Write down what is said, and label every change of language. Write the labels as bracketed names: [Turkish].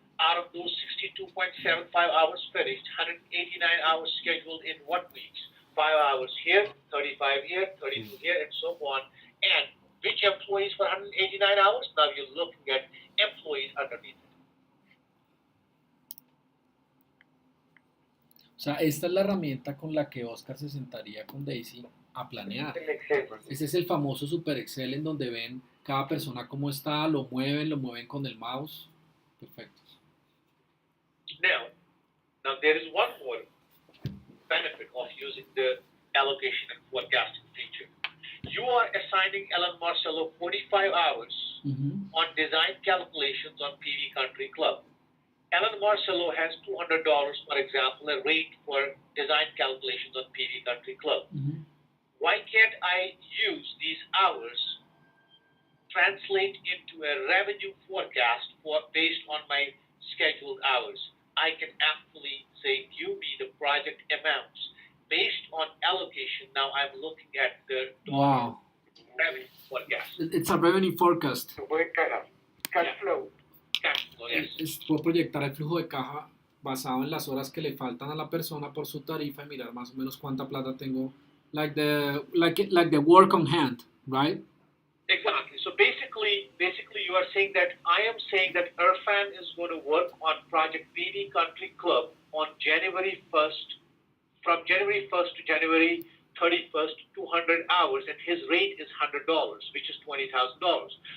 [English] Out of those 62.75 hours finished, 189 hours scheduled in what weeks? 5 hours here, 35 here, 32 here, and so on. And which employees for 189 hours? Now you're looking at employees underneath it. [Spanish] O sea, esta es la herramienta con la que Oscar se sentaría con Daisy a planear. El Excel. Ese es el famoso Super Excel en donde ven cada persona cómo está, lo mueven con el mouse. Perfecto. [English] Now there is one more benefit of using the allocation and forecasting feature. You are assigning Alan Marcello 45 hours on design calculations on PV Country Club. Alan Marcello has $200, for example, a rate for design calculations on PV Country Club. Why can't I use these hours, translate into a revenue forecast based on my scheduled hours? I can actually say, give me the project amounts based on allocation. Now I'm looking at the Wow. revenue forecast. It's a revenue forecast. Cash flow. Cash flow, yes. [Spanish] Puedo proyectar el flujo de caja basado en las horas que le faltan a la persona por su tarifa y mirar más o menos cuánta plata tengo. [English] Like the work on hand, right? Exactly. So basically you are saying that I am saying that Irfan is going to work on Project PV Country Club on January 1st, from January 1st to January 31st, 200 hours, and his rate is $100, which is $20,000.